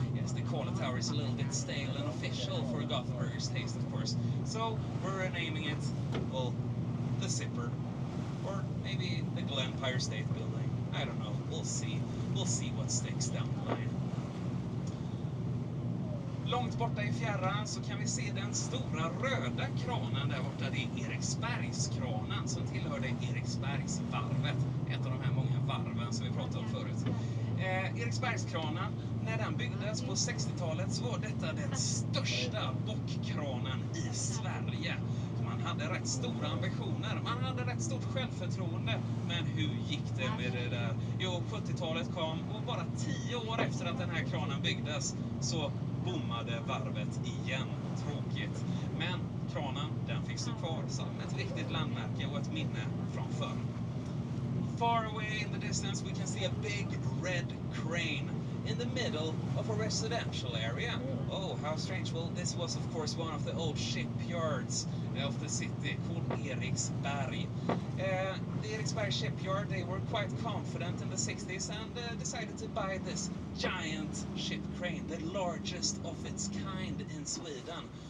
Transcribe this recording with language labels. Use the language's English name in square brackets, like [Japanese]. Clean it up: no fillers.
[English] Yes, the Kala Tower is a little bit stale and official for Gothenburg's taste, of course. So we're renaming it, well, the Zipper, or maybe the Empire State Building. I don't know. We'll see. We'll see what sticks down the line. [Swedish] Långt borta i fjärran så kan vi se den stora röda kranen där borta. Det är Eriksbergskranen som tillhörde Eriksbergsvarvet. Ett av de här många varven som vi pratade om förut. Eriksbergskranen, när den byggdes på 60-talet så var detta den största bockkranen i Sverige. Man hade rätt stora ambitioner, man hade rätt stort självförtroende. Men hur gick det med det där? Jo, 70-talet kom och bara 10 år efter att den här kranen byggdes så bommade varvet igen. Tråkigt. Men kranen, den fick stå kvar som ett viktigt landmärke och ett minne från förr. [English] Far away in the distance we can see a big red crane in the middle of a residential area. Oh, how strange. Well, this was of course one of the old shipyards of the city called Eriksberg. The Eriksberg shipyard, they were quite confident in the 60s and decided to buy this giant ship crane, the largest of its kind in Sweden.